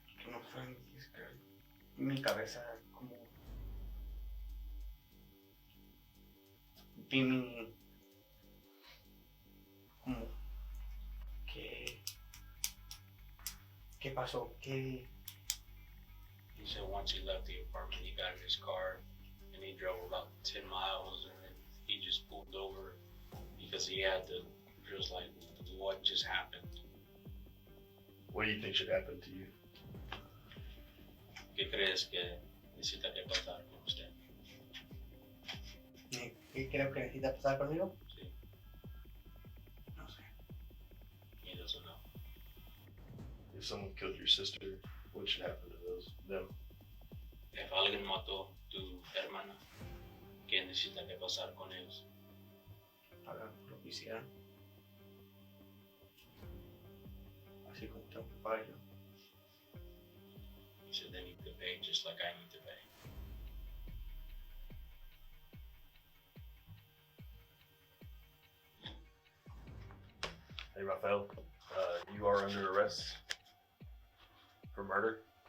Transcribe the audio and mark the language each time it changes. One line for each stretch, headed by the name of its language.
Spanish: No sé, es que mi cabeza como vi como ¿qué pasó? ¿Qué?
English: He said once he left the apartment, he got in his car and he drove about 10 miles and then he just pulled over because he had to, just like, what just happened? What do you think should happen to you?
Spanish: ¿Qué crees que necesita que pasar con usted? ¿Qué creo que necesita pasar conmigo? Sí. No sé.
English: He doesn't know. If someone killed your sister, what should happen to them?
Spanish: If alguien mató tu hermana, ¿qué necesita que pasar con ellos? Pagar por lo que hicieron. Así como tengo que pagar yo.
English: He said they need to pay just like I need to pay. Hey, Rafael, you are under arrest for murder.